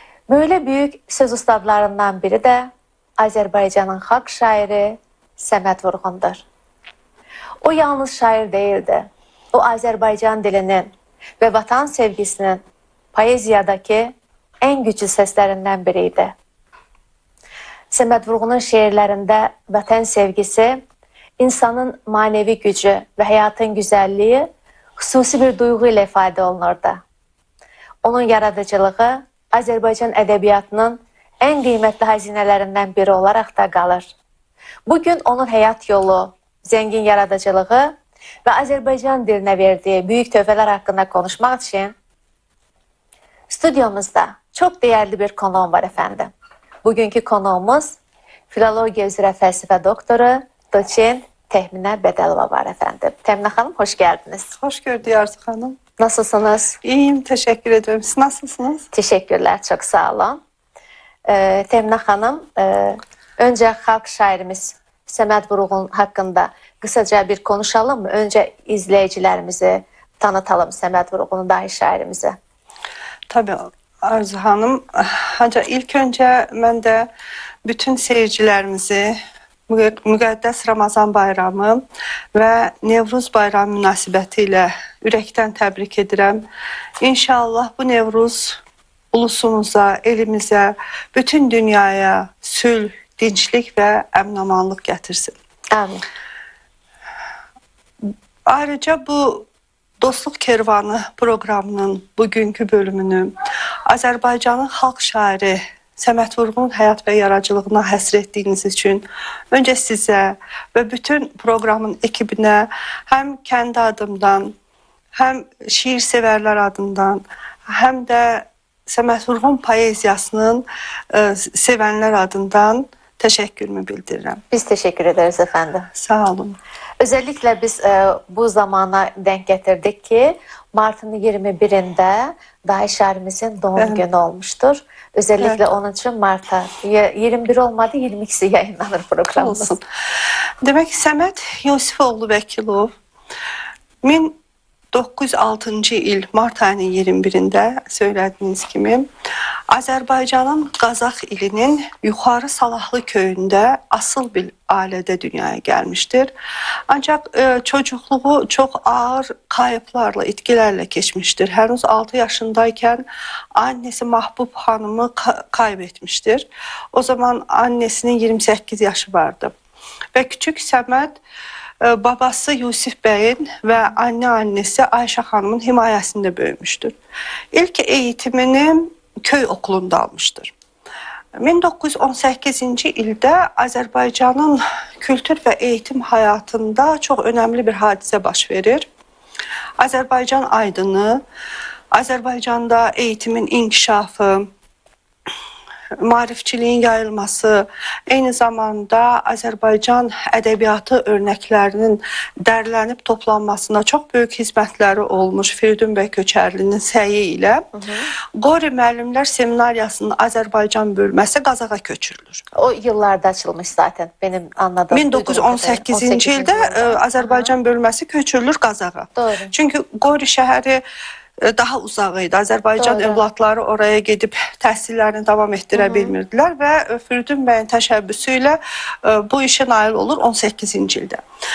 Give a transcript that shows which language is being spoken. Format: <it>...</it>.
<tr>Böyle büyük söz ustalarından biri de Azerbaycan'ın xalq şairi Səməd Vurğundur. O yalnız şair değildi. O Azerbaycan dilinin ve vatan sevgisinin poeziyadaki en güçlü seslerinden biriydi. Səməd Vurğunun şiirlərində vətən sevgisi, insanın manevi gücü ve hayatın güzelliği xüsusi bir duygu ile ifade olunurdu. Onun yaradıcılığı Azerbaycan edebiyatının en kıymetli hazinelerinden biri olarak da kalır. Bugün onun hayat yolu, zengin yaradıcılığı ve Azerbaycan diline verdiği büyük töhfələr hakkında konuşmak için stüdyomuzda çok değerli bir konuğum var efendim. Bugünkü konuğumuz filologiya üzrə fəlsəfə doktoru, doçent Təminə Bədəlova var efendim. Təminə xanım, hoş geldiniz. Hoş gördük Arzu Hanım. Nasılsınız? İyiyim, teşekkür ederim. Siz nasılsınız? Teşekkürler,</tr> <az>çok sağ olun.</az> <tr>Təminə xanım, önce xalq şairimiz Səməd Vurğun hakkında kısaca bir konuşalım mı? Önce izleyicilerimizi tanıtalım, Səməd Vurğun'un dahi şairimizi. Tabii Arzu Hanım. Ancak ilk önce ben de bütün seyircilerimizi müqəddəs Ramazan bayramı ve Nevruz bayramı münasibətilə ürəkdən təbrik edirəm. İnşallah bu Nevruz ulusumuza, elimize, bütün dünyaya sülh, dinçlik ve</tr> <az>əmin-amanlıq gətirsin.</az> <tr>Amin.</tr> <az>Ayrıca bu Dostluq Kervanı programının bugünkü bölümünü Azərbaycanın xalq şairi Səməd Vurğunun həyat və yaradıcılığına həsr etdiyiniz üçün öncə sizə və bütün programın ekibinə həm</az> <tr>kendi adımdan,</tr> <az>həm şiir sevərlər adından, həm də Səməd Vurğun poeziyasının sevənlər adından teşekkürümü bildirirəm.</az> <tr>Biz teşekkür ederiz efendim. Sağ olun. Özellikle biz bu zamana denk getirdik ki Mart'ın 21'inde dahi şairimizin doğum günü olmuştur. Özellikle onun için Mart'a 21 olmadı 22'si yayınlanır programımız. Olsun. Demek ki Səməd Yusifoğlu Vəkilov 1906 il Mart ayının 21'inde söylediğiniz gibi Azerbaycan'ın Qazax ilinin Yuxarı Salahlı köyünde asıl bir ailede dünyaya gelmiştir. Ancak çocukluğu çok ağır kayıplarla, itkilerle geçmiştir. Henüz 6 yaşındayken annesi Mahbub Hanım'ı kaybetmiştir. O zaman annesinin 28 yaşı vardı. Ve küçük Səməd babası Yusif Bəy'in ve annesi Ayşe Hanım'ın himayesinde büyümüştür. İlk eğitimini köy okulunda almıştır.</tr> <az>1918-ci ildə Azərbaycanın kültür və eğitim həyatında çox önəmli bir hadisə baş verir. Azərbaycan aydını, Azərbaycanda eğitimin inkişafı, maarifçiliyin yayılması, eyni zamanda Azərbaycan ədəbiyyatı örnəklərinin dərlənib toplanmasına çox böyük hizmətləri olmuş Firidun bəy Köçərlinin səyi ilə Qori müəllimlər seminariyasının Azərbaycan bölməsi Qazaxa köçürülür.</az> <tr>O yıllarda açılmış zaten benim anladığım.</tr> <az>1918-ci ildə Azərbaycan bölməsi köçürülür Qazaxa. Doğru. Çünki Qori şəhəri daha uzaq idi. Azərbaycan Doğru. övladları oraya gedib təhsillərini davam etdirə bilmirdilər və Firidun bəyin təşəbbüsü ilə bu işə nail olur 18-ci ildə.</az>